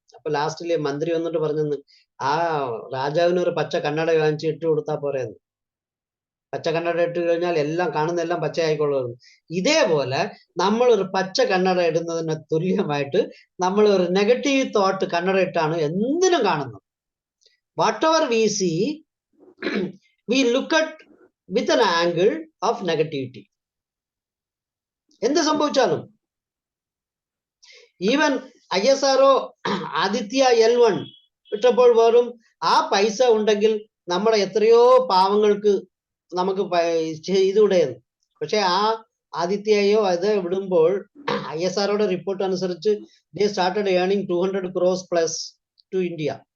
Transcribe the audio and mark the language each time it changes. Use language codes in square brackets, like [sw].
[ml] അപ്പൊ ലാസ്റ്റില് മന്ത്രി വന്നിട്ട് പറഞ്ഞെന്ന് ആ രാജാവിന് ഒരു പച്ച കണ്ണട വാങ്ങിച്ച് ഇട്ട് കൊടുത്താൽ പോരെയെന്ന്. പച്ച കണ്ണട ഇട്ട് കഴിഞ്ഞാൽ എല്ലാം കാണുന്നതെല്ലാം പച്ചയായിക്കൊള്ളുന്നു. ഇതേപോലെ നമ്മൾ ഒരു പച്ച കണ്ണട ഇടുന്നതിന് തുല്യമായിട്ട് നമ്മൾ ഒരു നെഗറ്റീവ് തോട്ട് കണ്ണട ഇട്ടാണ് എന്തിനും കാണുന്നത്. [en] whatever we see, we look at with an angle of negativity. [ml] എന്ത് സംഭവിച്ചാലും ഈവൻ ISRO ആദിത്യ L1 ഇട്ടപ്പോൾ പോലും ആ പൈസ ഉണ്ടെങ്കിൽ നമ്മുടെ എത്രയോ പാവങ്ങൾക്ക് നമുക്ക് ചെയ്തുകൂടെയെന്ന്. പക്ഷെ ആ ആദിത്യയോ അത് വിടുമ്പോൾ ISROയുടെ റിപ്പോർട്ട് അനുസരിച്ച് [en] they started earning 200 crores plus to India.